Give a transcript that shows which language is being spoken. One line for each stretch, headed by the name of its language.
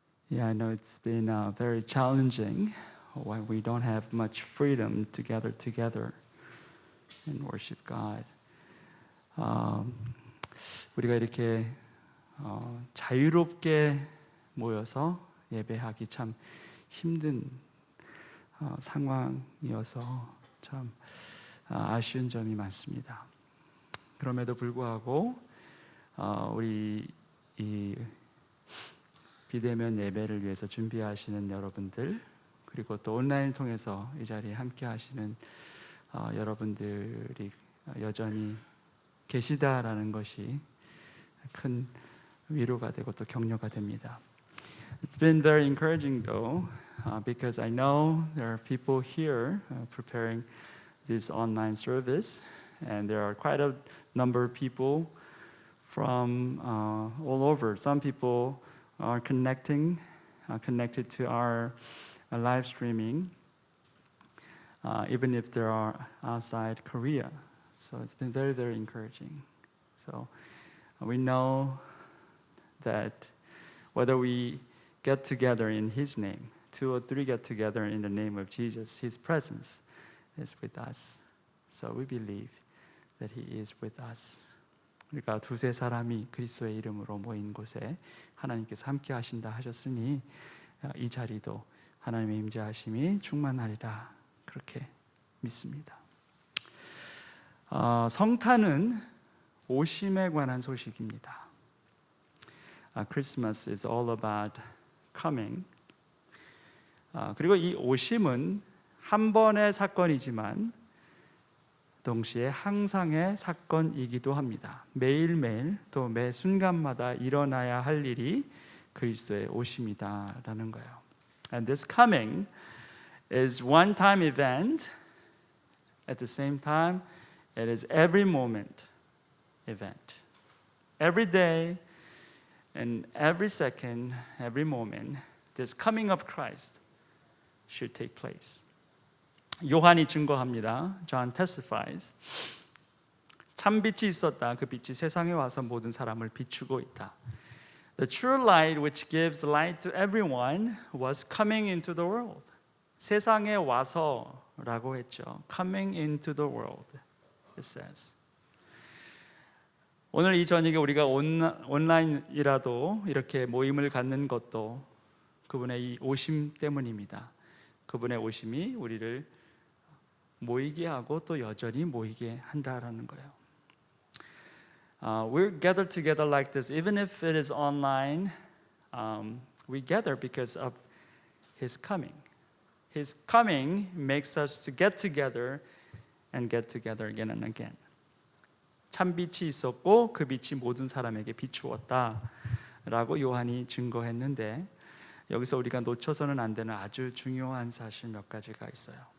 English: Yeah, I know it's been very challenging when we don't have much freedom to gather together and worship God.
Korean: 우리가 이렇게 자유롭게 모여서 예배하기 참 힘든 상황이어서 참 아쉬운 점이 많습니다. 그럼에도 불구하고 우리 이 비대면 예배를 위해서 준비하시는 여러분들, 그리고 또 온라인 통해서 이 자리에 함께 하시는 여러분들이 여전히 계시다라는 것이 큰 위로가 되고 또 격려가 됩니다.
English: It's been very encouraging though, because I know there are people here preparing this online service, and there are quite a number of people from all over. Some people are connected to our live streaming, even if they are outside Korea. So it's been very, very encouraging. So we know that whether we get together in His name, 2 or 3 get together in the name of Jesus, His presence is with us. So we believe that He is with us.
Korean: 그러니까 두세 사람이 그리스도의 이름으로 모인 곳에 하나님께서 함께 하신다 하셨으니 이 자리도 하나님의 임재하심이 충만하리라 그렇게 믿습니다. 성탄은 오심에 관한 소식입니다.
English: Christmas is all about coming.
Korean: 그리고 이 오심은 한 번의 사건이지만 동시에 항상의 사건이기도 합니다. 매일매일 또 매 순간마다 일어나야 할 일이 그리스도의 오심이다라는 거예요.
English: And this coming is one-time event. At the same time, it is every moment event. Every day and every second, every moment, this coming of Christ should take place.
Korean: 요한이 증거합니다.
English: John testifies.
Korean: 참 빛이 있었다. 그 빛이 세상에 와서 모든 사람을 비추고 있다.
English: The true light which gives light to everyone was coming into the world.
Korean: 세상에 와서라고 했죠.
English: Coming into the world, it says.
Korean: 오늘 이 저녁에 우리가 온라인이라도 이렇게 모임을 갖는 것도 그분의 이 오심 때문입니다. 그분의 오심이 우리를 모이게 하고 또 여전히 모이게 한다라는 거예요.
English: We're gathered together like this, even if it is online. We gather because of His coming. His coming makes us to get together and get together again and again.
Korean: 참 빛이 있었고 그 빛이 모든 사람에게 비추었다라고 요한이 증거했는데 여기서 우리가 놓쳐서는 안 되는 아주 중요한 사실 몇 가지가 있어요.